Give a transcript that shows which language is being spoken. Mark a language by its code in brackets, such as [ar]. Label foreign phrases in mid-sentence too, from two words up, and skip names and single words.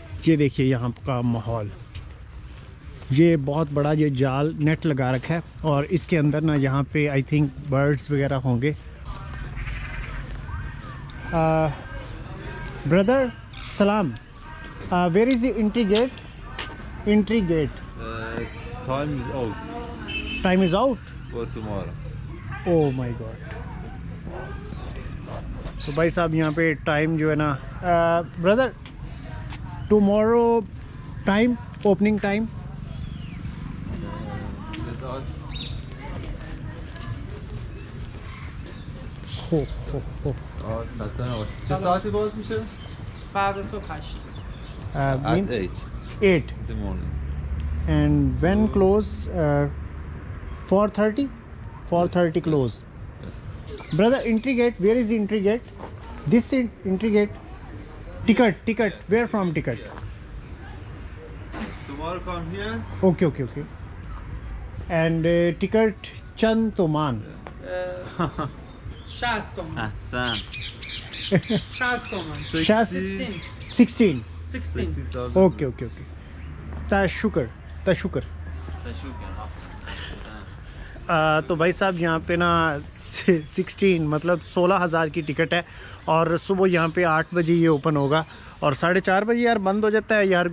[hi] ये देखिए यहाँ का माहौल, ये बहुत बड़ा ये जाल नेट लगा रखा है और इसके अंदर ना यहाँ पे [en] I think [hi] बर्ड्स वगैरह होंगे। [en] Brother salaam, where is the entry gate? entry gate Time is out Time is out. for tomorrow. Oh my God. [hi] तो भाई साहब यहाँ पे टाइम जो है ना, [en] brother tomorrow time, opening time. हो हो [fa] خسته نباشید. چه ساعتی باز میشه؟ بعد صبح 8. [en] At means 8 8 in the morning. and when close 4:30 4:30 close. Yes. Brother, entry gate, where is the entry gate? This entry gate. Ticket, where from ticket? Tomorrow come here. Okay. And ticket [fa] چند تومن. 60 تومن. احسن. 60 تومن. 16. 16. Okay. تشکر. [hi] तो भाई साहब यहाँ पे ना 16 मतलब 16,000 की टिकट है और सुबह यहाँ पे 8 बजे ये ओपन होगा और 4:30 बजे यार बंद हो जाता है यार।